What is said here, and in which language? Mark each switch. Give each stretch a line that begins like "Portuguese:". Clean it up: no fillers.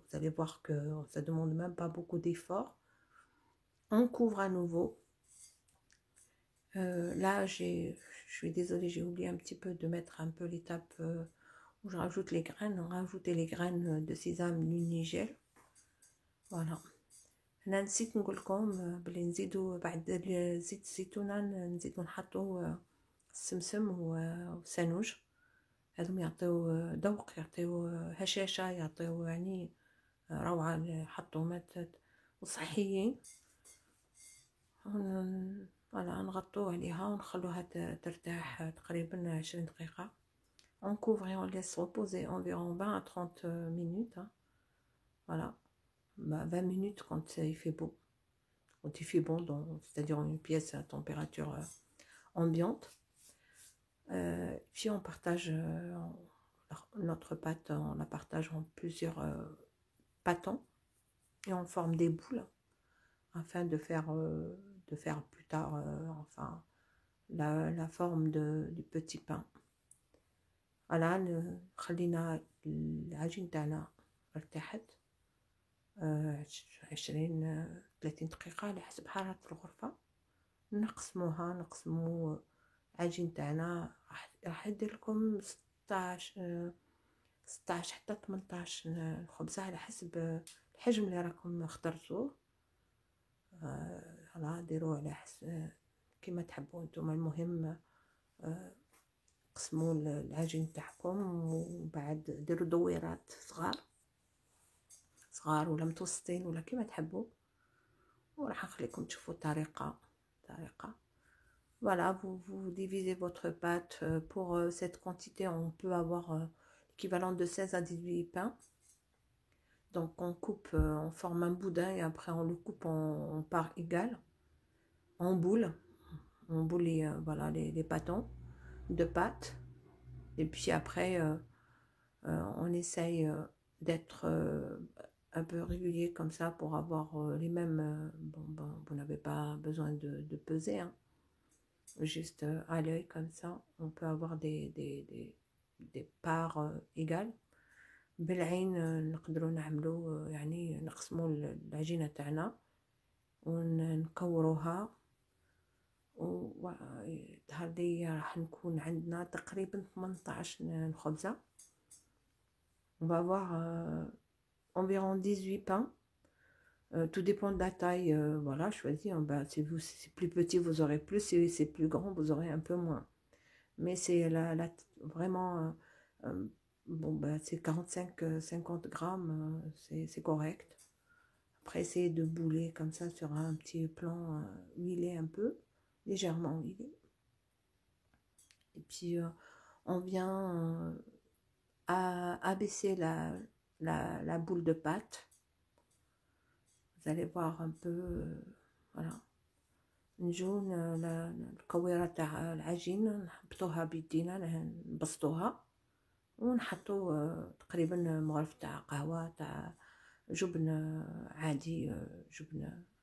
French: Vous allez voir que ça demande même pas beaucoup d'efforts. On couvre à nouveau. Là je suis désolée, j'ai oublié un petit peu de mettre un peu l'étape où je rajoute les graines. On rajouter les graines de sésame du Nigel. Voilà.
Arabic: انا نسيت نقول لكم بلي نزيدوا بعد زيت الزيتونه نزيدوا نحطوا السمسم والسانوج. هذوم يعطيو ذوق، يعطيو هشاشه، يعطيو يعني روعه. نحطوا وصحيين. فوالا نغطوا عليها ونخلوها ترتاح تقريبا 20 دقيقه.
French: On couvre et on laisse reposer environ 20 à 30 minutes. Hein. Voilà. 20 minutes quand il fait beau. Quand il fait bon, c'est-à-dire une pièce à température ambiante. Puis on partage notre pâte, on la partage en plusieurs pâtons et on forme des boules afin de faire plus tard enfin la forme du petit pain.
Arabic: Voilà, خلينا العجين تاعنا ارتاحت 20 30 دقيقة على حسب حرارة الغرفة. نقسمو عجين تاعنا، راح يدير لكم 16 حتى 18 خبزة على حسب الحجم اللي راكم اخترتوه. هلا ديروه على حسب كيما تحبوا نتوما. المهم قسموا العجين تاعكم، وبعد ديروا دويرات صغار ولا متوسطين ولا كيما تحبوا، وراح نخليكم تشوفوا طريقة.
French: Voilà, vous divisez votre pâte. Pour cette quantité, on peut avoir l'équivalent de 16 à 18 pains. Donc on coupe, on forme un boudin et après on le coupe en parts égales, en boules. On boule voilà, les pâtons de pâte. Et puis après, on essaye d'être un peu régulier comme ça pour avoir les mêmes. Bon, vous n'avez pas besoin de peser, hein. Juste à l'œil comme ça, on peut avoir des parts égales.
Arabic: بالعين نقدروا نعملوا يعني نقسموا العجينة تاعنا ونكوروها، وهذه راح نكون عندنا تقريبا 18 خبزة.
French: On va avoir environ 18 pains. Tout dépend de la taille, voilà, choisis. Si c'est plus petit, vous aurez plus. Si c'est plus grand, vous aurez un peu moins. Mais c'est vraiment, c'est 45-50 grammes, c'est correct. Après, essayez de bouler comme ça sur un petit plan huilé un peu, légèrement huilé. Et puis, on vient abaisser la boule de pâte. Vous allez voir un peu, voilà.
Arabic: نجو الكويرة تاع العجين نحطوها بيدينا، نبسطوها ونحطو تقريبا مغرف تاع قهوة تاع جبن عادي، جبن